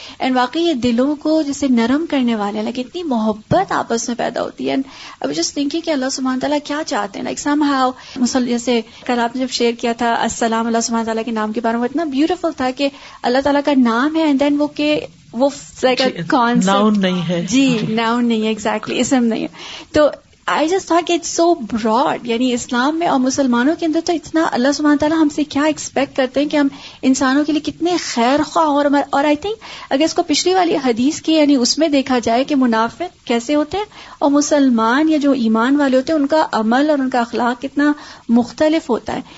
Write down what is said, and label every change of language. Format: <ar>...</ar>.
<ur>And واقعی یہ دلوں کو جیسے نرم کرنے والے ہیں، لیکن اتنی محبت آپس میں پیدا ہوتی ہے. اب</ur> <en>just thinking</en> <ur>کہ اللہ سبحانہ تعالیٰ کیا چاہتے ہیں،</ur> <en>like some how</en> <ur>جیسے کل آپ نے جب شیئر کیا تھا السلام اللہ سبحانہ تعالیٰ کے نام کے بارے میں، اتنا بیوٹیفل تھا کہ اللہ تعالیٰ کا نام ہے اینڈ دین وہ لائک کانسیپٹ ناؤن نہیں ہے، جی ناؤن نہیں ہے، ایگزیکٹلی اسم نہیں ہے.</ur> <en>تو I just thought it's so broad.</en> <ur>یعنی اسلام میں اور مسلمانوں کے اندر تو اتنا اللہ سبحانہ تعالیٰ ہم سے کیا ایکسپیکٹ کرتے ہیں کہ ہم انسانوں کے لیے کتنے خیر خواہ. اور</ur> <en>I think</en> <ur>اگر اس کو پچھلی والی حدیث کی یعنی اس میں دیکھا جائے کہ منافق کیسے ہوتے ہیں اور مسلمان یا جو ایمان والے ہوتے ہیں ان کا عمل اور ان کا اخلاق کتنا مختلف ہوتا ہے.</ur>